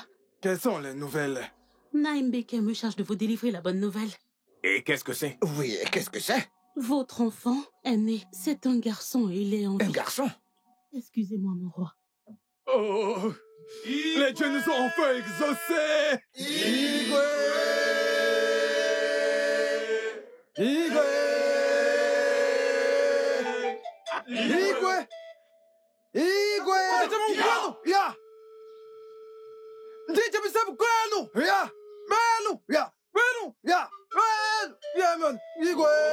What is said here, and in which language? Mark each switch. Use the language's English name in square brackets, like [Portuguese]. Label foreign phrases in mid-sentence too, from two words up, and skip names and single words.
[French] Quelles sont les nouvelles? Naimbeke me charge de vous délivrer la bonne nouvelle. Et qu'est-ce que c'est? Oui, qu'est-ce que c'est? Votre enfant est né. C'est un garçon et il est en vie. Un garçon? Excusez-moi, mon roi. Oh! Les dieux nous ont enfin exaucés! [Igbo] Igwe! Igwe! Igwe! Igwe! Ya! Ndiche bisabu kwenu! Ya! Menu! Ya! Menu! Ya! Menu! Ya, man! Igwe!